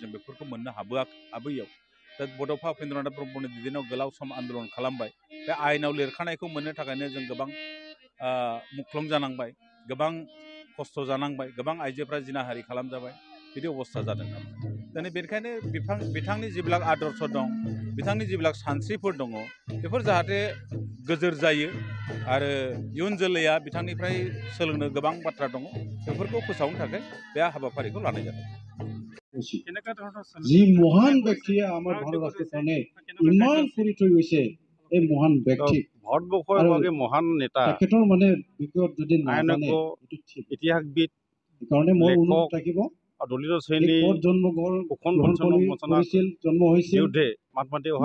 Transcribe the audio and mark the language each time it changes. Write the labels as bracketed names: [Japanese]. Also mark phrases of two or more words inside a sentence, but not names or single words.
[Bodo] जों बेफोरखौ मोननो हाबोयैयाव दा बड'फा उपेन्द्रनाथ ब्रह्मनि दिनाव गोलाव सम आन्दलन खालामबाय बे आयेनाव लिरखानायखौ मोननो थाखायनो जों गोबां मुख्लं जानांबाय गोबां खस्थ' जानांबाय गोबां आइजोफ्रा जिनाहारि खालामजाबाय बिदि अबस्था जादों दिनै बेनिखायनो बिथांनि जिबिलाक आदर्श दं बिथांनि जिबिलाक सानस्रिफोर दङ बेफोर जाहाथे गोजोर जायो आरो इयुन जोलैया बिथांनिफ्राय सोलोंनो गोबां बाथ्रा दङ बेफोरखौ फोसावनो थाखाय बे हाबाफारिखौ लानाय जादों [Assamese] যি মহান ব্যক্তিয়ে আমাৰ ভাৰত ৰাষ্ট্ৰৰ কাৰণে ইমান কৰি থৈ গৈছে এই মহান ব্যক্তি ভাৰতবৰ্ষৰ মহান নেতা তেখেতৰ মানে বিষয়ত যদি নাজানে ইতিহাসবিদ সেইকাৰণে মোৰ অনুৰোধ থাকিব দলিত শ্ৰেণী জন্ম হৈছিল মাতমাতি অহা